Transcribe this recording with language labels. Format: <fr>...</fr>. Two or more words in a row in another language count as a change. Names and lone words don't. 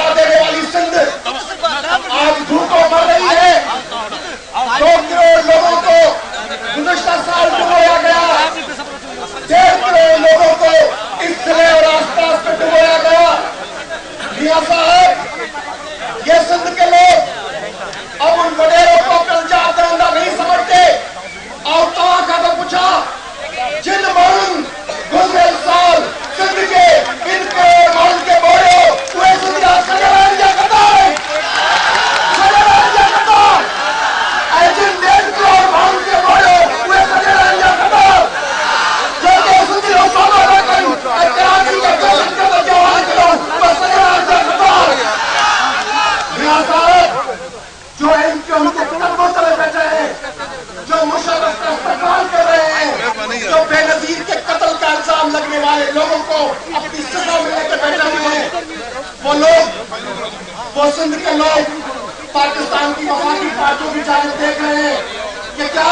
<ur>دینے والی سندھ آج بھوکوں مر رہی ہے 2 کروڑ لوگوں کو گزشتہ سال ڈبویا گیا 1.5 کروڑ لوگوں کو اس ضلعے اور آس پاس میں ڈبویا گیا میاں صاحب یہ سندھ کے لوگ اب ان وڈیروں کو پنجاب درندہ نہیں سمجھتے اور</ur> <sd>तव्हां खां तो पूछा जिन माण्हुनि गुज़िरियल साल सिंध के इन करोड़ माण्हुनि खे ॿोड़ियो उहे सिंध जा सॼण जा कतार ऐं जिन 1.5 करोड़ माण्हुनि खे ॿोड़ियो उहे सॼण जा कतार जेके सिंध जो सामनो न कनि ऐं कराची खे दहशत गर्द जो हाल कयो उहे सॼण जा कतार</sd> <ur>میاں صاحب جو ان کے ان کے قدموں تلے بیٹھے ہیں جو مشرف کا استعمال کر رہے ہیں جو بینظیر کے قتل کا الزام لگنے والے لوگوں کو اپنی سزا میں لے کر بیٹھے ہوئے ہیں وہ لوگ وہ سندھ کے لوگ پاکستان کی وفاقی پارٹیوں کی جانب دیکھ رہے ہیں کہ کیا</ur>